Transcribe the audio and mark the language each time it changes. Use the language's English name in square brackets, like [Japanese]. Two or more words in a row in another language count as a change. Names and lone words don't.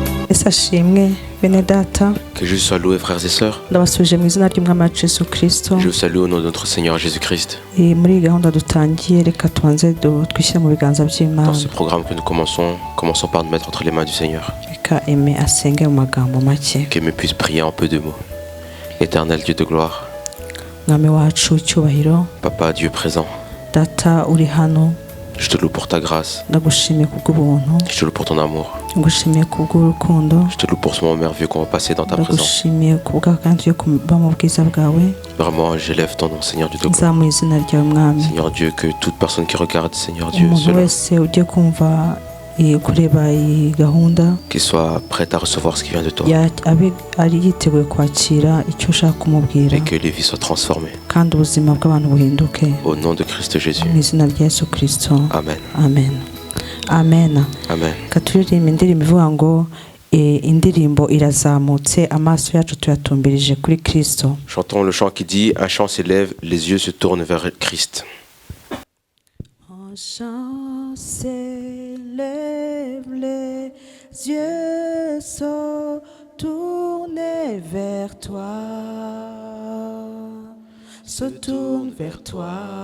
[Kinyarwanda] Ese ashimwe bene data. [French] Que Jésus soit loué, frères et sœurs. [Kinyarwanda] Ndabasuje mu izina ry'umwami wacu Yesu Kristo. [French] Je vous salue au nom de notre Seigneur Jésus-Christ. [Kinyarwanda] Muri iyi gahunda dutangiye reka tubanze twishyire mu biganza by'Imana. [French] Dans ce programme que nous commençons par nous mettre entre les mains du Seigneur. [Kinyarwanda] Reka Aime asenge mu magambo make. [French] Qu'Aime puisse prier en peu de mots. Éternel Dieu de gloire, [Kinyarwanda] Mwami wacu icyubahiro, [French] Papa Dieu présent, [Kinyarwanda] data uri hano, [French] je te loue pour ta grâce, [Kinyarwanda] ndagushimiye kubw'ubuntu, [French] je te loue pour ton amour, [Kinyarwanda] ndagushimiye kubw'urukundo, [French] je te loue pour ce moment merveilleux qu'on va passer dans ta présence. [Kinyarwanda] ndagushimiye kubwa kandi yo kuba mu bwiza bwawe. [French] Vraiment, j'élève ton nom, Seigneur Dieu de gloire. [Kinyarwanda] Nzamuye izina ryawe mwami. [French] Seigneur Dieu, que toute personne qui regarde, Seigneur Dieu, [Kinyarwanda] umuntu wese ugiye kumva kureba iyi gahunda, [French] qu'il soit prêt à recevoir ce qui vient de toi, [Kinyarwanda] abe ari yiteguye kwakira icyo ushaka kumubwira, [French] et que les vies soient transformées. [Kinyarwanda] kandi ubuzima bw'abantu buhinduke. [French] Au nom de Christ Jésus. [Kinyarwanda] Mu izina rya Yesu Kristo. Amen. Amen. Amen. Amen. Katuririmba indirimbo ivuga ngo indirimbo irazamutse, amaso yacu tuyatumbirije kuri Kristo. [French] Chantons le chant qui dit: un chant s'élève, les yeux se tournent vers Christ. Un chant s'élève, les yeux sont tournés vers toi, se tournent vers toi.